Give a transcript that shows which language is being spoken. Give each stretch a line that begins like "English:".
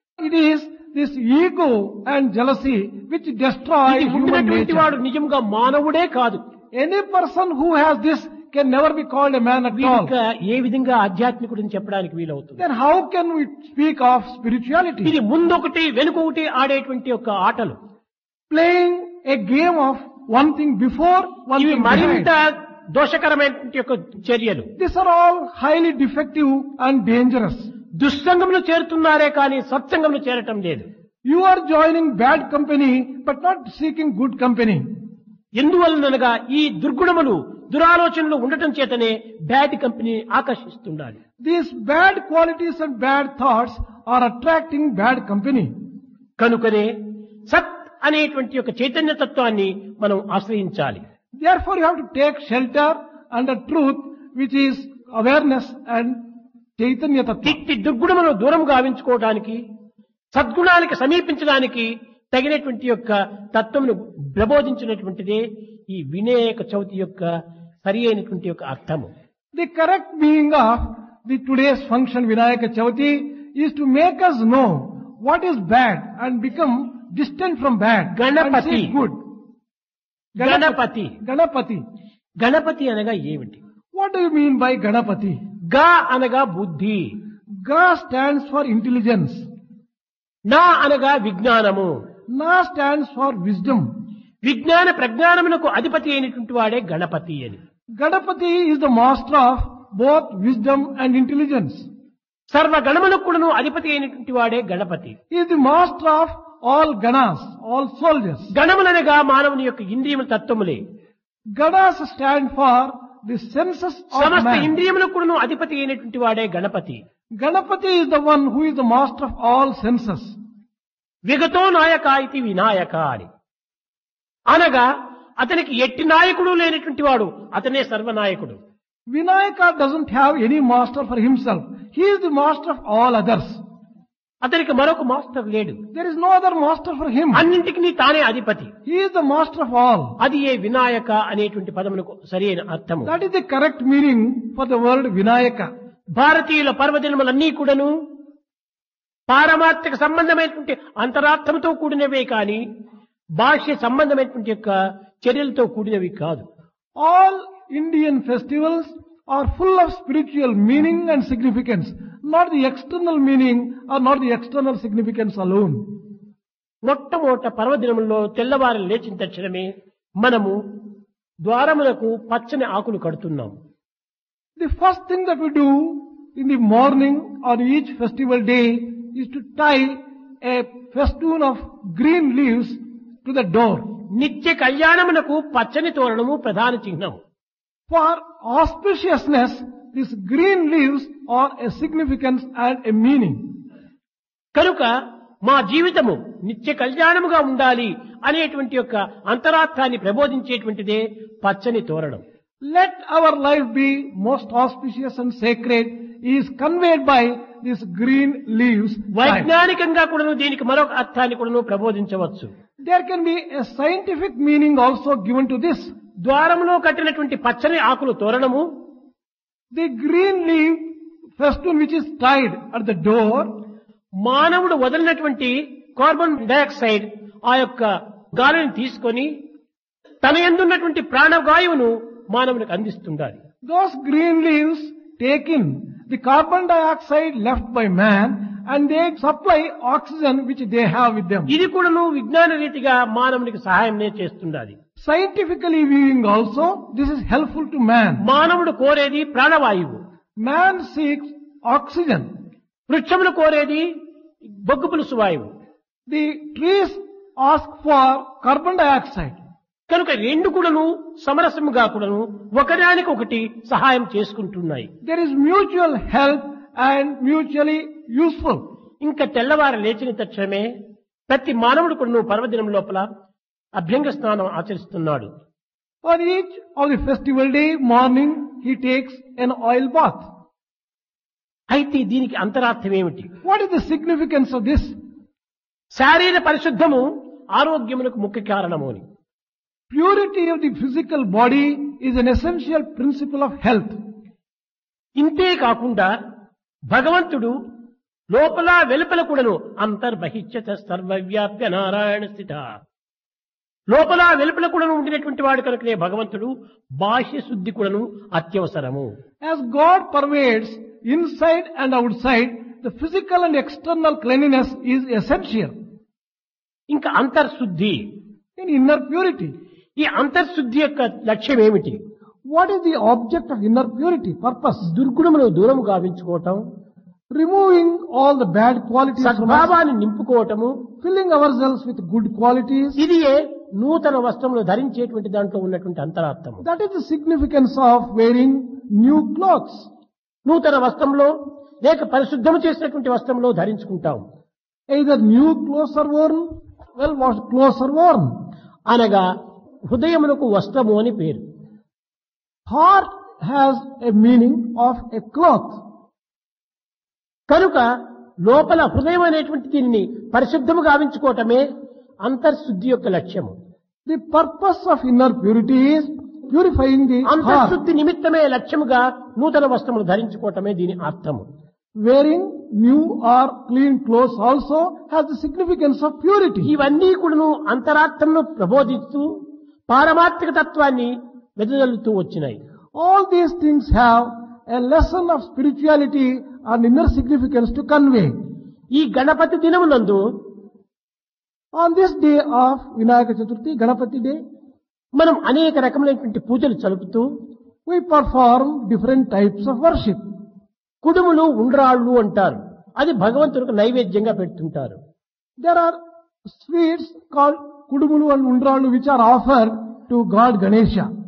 English: It is this ego and jealousy which destroy
Telugu: ఇది
English: human
Telugu: ఉండినటువంటి వాడు
English: nature.
Telugu: నిజంగా మానవుడే కాదు.
English: Any person who has this can never be called a man at all.
Telugu: వీడిక ఏ విధంగా ఆధ్యాత్మికుడిని చెప్పడానికి వీలవుతుంది?
English: Then how can we speak of spirituality?
Telugu: ఇది ముందొకటి వెనుకొకటి ఆడేటువంటి యొక్క ఆటలు.
English: Playing a game of one thing before, one
Telugu: ఇవి
English: thing
Telugu: మరింత
English: behind.
Telugu: దోషకరమైనటువంటి యొక్క చర్యలు.
English: These are all highly defective and dangerous.
Telugu: దుస్సంగంలో చేరుతున్నారే కానీ సత్సంగంలో చేరటం లేదు.
English: You are joining bad company but not seeking good company.
Telugu: ఎందువలనగా ఈ దుర్గుణములు, దురాలోచనలు ఉండటం చేతనే
English: bad company
Telugu: ఆకర్షిస్తుండాలి.
English: These bad qualities and bad thoughts are attracting bad company.
Telugu: కనుకనే సత్ అనేటువంటి యొక్క చైతన్య తత్వాన్ని మనం ఆశ్రయించాలి.
English: Therefore you have to take shelter under truth which is awareness and Chaitanya Tattva.
Telugu: ఇట్టి దుర్గుణములను దూరం గావించుకోవడానికి, సద్గుణానికి సమీపించడానికి తగినటువంటి యొక్క తత్వమును ప్రబోధించినటువంటిదే ఈ వినాయక చవితి యొక్క సరి అయినటువంటి యొక్క అర్థము.
English: The correct meaning of the today's function Vinayaka Chavati is to make us know what is bad and become distant from bad and Ganapati. see good.
Telugu: Ganapati.
English: Ganapati.
Telugu: Ganapati అనగా ఏమిటి?
English: What do you mean by Ganapati?
Telugu: గా అనగా బుద్ధి,
English: Ga stands for intelligence.
Telugu: నా అనగా విజ్ఞానము.
English: Na stands for wisdom.
Telugu: విజ్ఞాన ప్రజ్ఞానమునకు అధిపతి అయినటువంటి వాడే గణపతి అని.
English: Ganapati is the master of both wisdom and intelligence.
Telugu: సర్వ గణములకు కూడాను అధిపతి అయినటువంటి వాడే Ganapati.
English: He is the master of all ganas, all soldiers.
Telugu: గణములనగా మానవుని యొక్క ఇంద్రియముల తత్వములే.
English: Ganas stand for the senses of
Telugu: సమస్త
English: man.
Telugu: ఇంద్రియములకు కూడాను అధిపతి అయినటువంటి వాడే Ganapati.
English: Ganapati is the one who is the master of all senses.
Telugu: విగతో నాయక ఇది వినాయక అని. అనగా అతనికి ఎట్టి నాయకుడు లేనటువంటి వాడు అతనే సర్వనాయకుడు.
English: Vinayaka doesn't have any master for himself. He is the master of all others.
Telugu: అతనికి మరొక మాస్టర్ లేడు.
English: There is no other master for him.
Telugu: అన్నింటికి తానే అధిపతి.
English: He is the master of all.
Telugu: అది ఏ వినాయక అనేటువంటి పదమునకు సరైన అర్థము.
English: That is the correct meaning for the word Vinayaka.
Telugu: భారతీయుల పర్వదినములన్నీ కూడాను పారమార్థిక సంబంధమైనటువంటి అంతరార్థంతో కూడినవే కాని భాష్య సంబంధమైనటువంటి యొక్క చర్యలతో కూడినవి కాదు.
English: All Indian festivals are full of spiritual meaning and significance, not the external meaning or not the external significance alone.
Telugu: మొట్టమొదట పర్వదినముల్లో తెల్లవారు లేచిన తక్షణమే మనము ద్వారములకు పచ్చని ఆకులు కడుతున్నాం.
English: The first thing that we do in the morning on each festival day is to tie a festoon of green leaves to the door.
Telugu: నిత్య కళ్యాణమునకు పచ్చని తోరణము ప్రధాన చిహ్నం.
English: For auspiciousness, these green leaves are a significance and a meaning.
Telugu: కనుక మా జీవితము నిత్య కళ్యాణముగా ఉండాలి అనేటువంటి యొక్క అంతరార్థాన్ని ప్రబోధించేటువంటిదే పచ్చని తోరణం.
English: Let our life be most auspicious and sacred is conveyed by these green leaves.
Telugu: వైజ్ఞానికంగా కూడాను దీనికి మరొక అర్థాన్ని కూడాను ప్రబోధించవచ్చు.
English: There can be a scientific meaning also given to this.
Telugu: ద్వారములో కట్టినటువంటి పచ్చని ఆకులు తోరణము,
English: The green leaf festoon which is tied at the door,
Telugu: మానవుడు వదిలినటువంటి carbon dioxide ఆ యొక్క గాలిని తీసుకొని తన యందున్నటువంటి ప్రాణవాయువును మానవునికి అందిస్తుండాలి.
English: those green leaves take in the carbon dioxide left by man and they supply oxygen which they have with them.
Telugu: ఇది కూడాను విజ్ఞాన రీతిగా మానవునికి సహాయంనే చేస్తుండాలి.
English: Scientifically viewing also, this is helpful to man.
Telugu: మానవుడు కోరేది ప్రాణవాయువు,
English: Man seeks oxygen.
Telugu: వృక్షములు కోరేది బొగ్గు పులుసు వాయువు.
English: The trees ask for carbon dioxide.
Telugu: కనుక రెండు కూడాను సమరసముగా కూడాను ఒకదానికొకటి సహాయం చేసుకుంటున్నాయి.
English: There is mutual help and mutually useful.
Telugu: ఇంకా తెల్లవారు లేచిన తక్షణమే ప్రతి మానవుడు కూడాను పర్వదినం లోపల అభ్యంగ స్నానం ఆచరిస్తున్నాడు.
English: On each of the festival day morning, he takes an oil bath.
Telugu: అయితే దీనికి అంతరార్థం ఏమిటి?
English: What is the significance of this?
Telugu: శారీర పరిశుద్ధము ఆరోగ్యమునకు ముఖ్య కారణము అని.
English: Purity of the physical body is an essential principle of health.
Telugu: ఇంతే కాకుండా భగవంతుడు లోపల వెలుపల కూడాను
Sanskrit: అంతర్బహిష్యత సర్వవ్యాప్య నారాయణ స్థిత,
Telugu: లోపల వెలుపల కూడాను ఉండినటువంటి వాడు కనుకనే భగవంతుడు బాహ్య శుద్ధి కూడాను అత్యవసరము.
English: As God pervades inside and outside, the physical and external cleanliness is essential.
Telugu: ఇంకా అంతర్శుద్ధి,
English: In inner purity,
Telugu: ఈ అంతర్శుద్ధి యొక్క లక్ష్యం ఏమిటి?
English: what is the object of inner purity? Purpose?
Telugu: దుర్గుణమును దూరము గావించుకోవటం,
English: Removing all the bad qualities from us,
Telugu: సద్భావాన్ని నింపుకోవటము,
English: filling ourselves with good qualities.
Telugu: ఇదియే నూతన వస్త్రములు ధరించేటువంటి దాంట్లో ఉన్నటువంటి అంతరార్థము.
English: That is the significance of wearing new clothes.
Telugu: నూతన వస్త్రంలో లేక పరిశుద్ధము చేసినటువంటి వస్త్రంలో ధరించుకుంటాం.
English: Either new clothes are worn, well-washed clothes are worn.
Telugu: అనగా హృదయమునకు వస్త్రము అని పేరు.
English: Heart has a meaning of a cloth.
Telugu: కనుక లోపల హృదయం అనేటువంటి దీనిని పరిశుద్ధము గావించుకోవటమే అంతర్శుద్ధి యొక్క లక్ష్యము.
English: The purpose of inner purity is purifying the heart.
Telugu: అంతర్శుద్ధి నిమిత్తమే లక్ష్యముగా నూతన వస్త్రములు ధరించుకోవటమే దీని అర్థము.
English: Wearing new or clean clothes also has the significance of purity.
Telugu: ఇవన్నీ కూడాను అంతరార్థంను ప్రబోధిస్తూ పారమార్థిక తత్వాన్ని వెదజల్లుతూ వచ్చినాయి.
English: All these things have a lesson of spirituality and inner significance to convey.
Telugu: ఈ Ganapati దినమునందు
English: On this day of Vinayaka Chaturthi, Ganapati day,
Telugu: మనం అనేక రకములైనటువంటి పూజలు జరుపుతూ
English: we perform different types of worship.
Telugu: కుడుములు ఉండ్రాళ్ళు అంటారు. అది భగవంతునికి నైవేద్యంగా పెడుతుంటారు.
English: There are sweets called Kudumulu and Undralu which are offered to God Ganesha.